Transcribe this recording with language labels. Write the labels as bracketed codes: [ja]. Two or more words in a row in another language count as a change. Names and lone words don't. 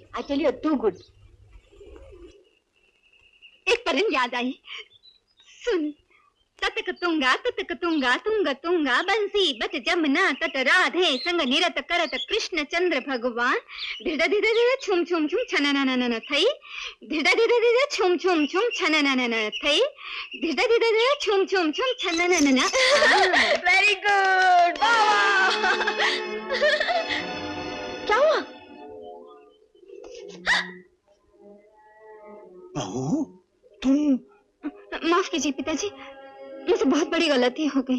[en] I tell you too good. [hi] एक परन याद आई, सुन। ततक तुंगा तुंग तुंगा बंसी बच जमुना तट राधे संग निरत करत कृष्ण चंद्र भगवान। धिड़ धिड़ धिड़ छुम छुम छुम छनननन थई, धिड़ धिड़ धिड़ छुम छुम छुम छनननन थई, धिड़ धिड़ धिड़ छुम छुम छुम छनननन। [en] very good. [hi] क्या हुआ? बहू, तुम? माफ कीजिए पिताजी, मुझसे बहुत बड़ी गलती हो गई।